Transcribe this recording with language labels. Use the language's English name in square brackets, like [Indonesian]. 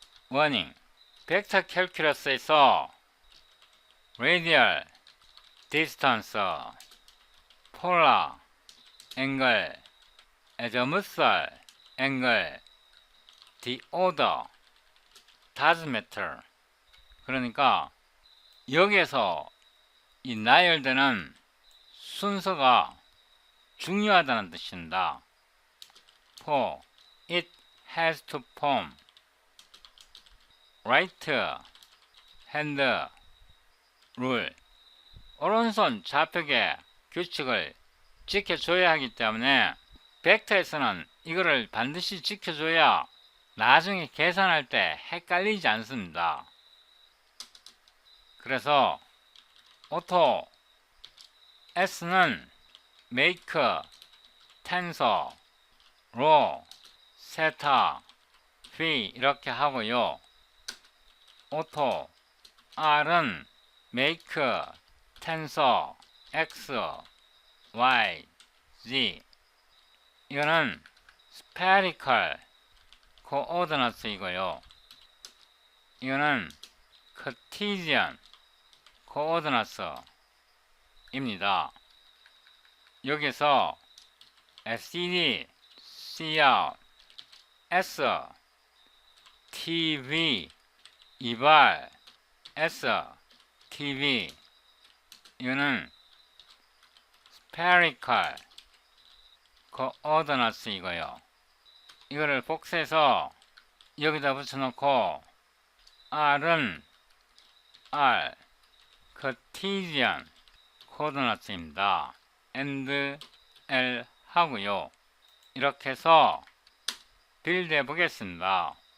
[English] 워닝, 벡터 캘큘러스에서 radial distance, polar angle, azimuthal angle, the order doesn't matter. [Korean] 그러니까 여기에서 이 나열되는 순서가 중요하다는 뜻입니다. [English] For it has to form right hand rule. [Korean] 오른손 좌표계 규칙을 지켜줘야 하기 때문에 벡터에서는 이거를 반드시 지켜줘야 나중에 계산할 때 헷갈리지 않습니다. 그래서 오토 S는 make, tensor, rho, theta, phi 이렇게 하고요. 오토 R은 make, tensor, x, y, z. 이거는 spherical coordinate이고요. 이거는 Cartesian coordinate입니다. 여기서 SCD, CR, S, TV, 이발, S, TV 이거는 spherical coordinate이고요. 이거를 복사해서 여기다 붙여놓고 R은 R, Cartesian coordinate입니다. and L 하고요. 이렇게 해서 빌드 해보겠습니다.